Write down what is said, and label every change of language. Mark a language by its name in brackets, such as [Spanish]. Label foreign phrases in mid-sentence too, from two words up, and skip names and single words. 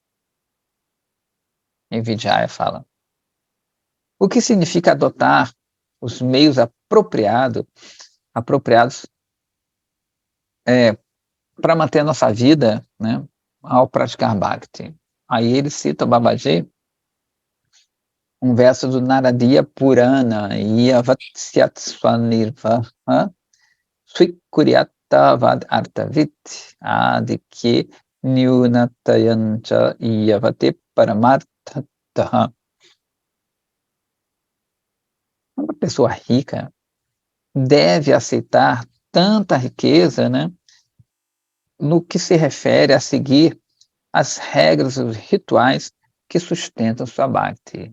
[Portuguese] Em Vijaya fala: o que significa adotar os meios apropriados para manter a nossa vida, né, ao praticar Bhakti. Aí ele cita, Babaji, um verso do Naradiya Purana, [Sanskrit] यावत्स्या स्वनिर्वाह स्वीकुर्यात्तावद् अर्थवित् आधिक्ये न्यूनतायाञ्च च्यवते परमार्थतः. [Portuguese] Uma pessoa rica deve aceitar tanta riqueza, né, no que se refere a seguir as regras e os rituais que sustentam sua bhakti.